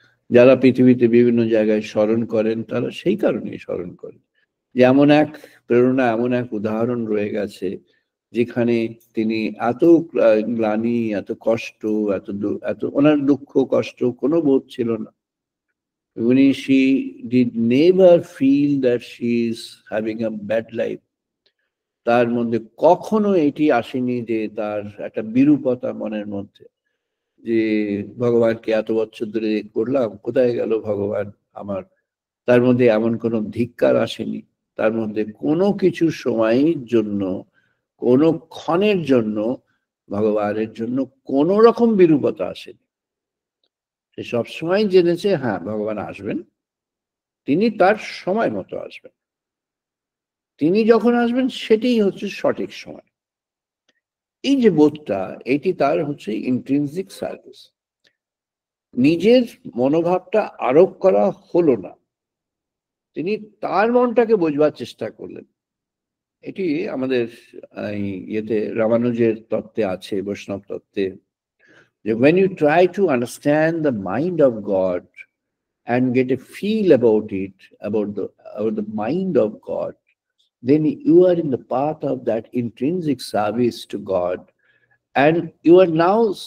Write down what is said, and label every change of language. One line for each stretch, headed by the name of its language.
Bangla: যারা পৃথিবীতে বিভিন্ন জায়গায় স্মরণ করেন তারা সেই কারণেই স্মরণ করেন যে এমন এক প্রেরণা, এমন এক উদাহরণ রয়ে গেছে যেখানে তিনি এত গ্লানি, এত কষ্ট, এত ওনার দুঃখ কষ্ট কোনো বোধ ছিল না।
English: she did never feel that she is having a bad life.
Bangla: তার মধ্যে কখনো এটি আসেনি যে তার একটা বিরূপতা মনের মধ্যে, যে ভগবানকে এত বছর ধরে করলাম, কোথায় গেল ভগবান আমার। তার মধ্যে এমন কোনো ধিক্কার আসেনি, তার মধ্যে কোনো কিছু সময়ের জন্য, কোনো ক্ষণের জন্য ভগবানের জন্য কোনো রকম বিরূপতা আসেনি। সে সবসময় জেনেছে হ্যাঁ ভগবান আসবেন, তিনি তার সময় মতো আসবেন, তিনি যখন আসবেন সেটাই হচ্ছে সঠিক সময়। এই যে বোধটা, এটি তার হচ্ছে ইন্ট্রিনসিক সার্ভিস। নিজের মনোভাবটা আরোপ করা হলো না, তিনি তার মনটাকে বোঝবার চেষ্টা করলেন। এটি আমাদের ইয়েতে রামানুজের তত্ত্বে আছে, বৈষ্ণব তত্ত্বে, যে
English: when you try to understand the mind of God and get a feel about it, about the mind of God, then you are in the path of that intrinsic service to God, and you are now,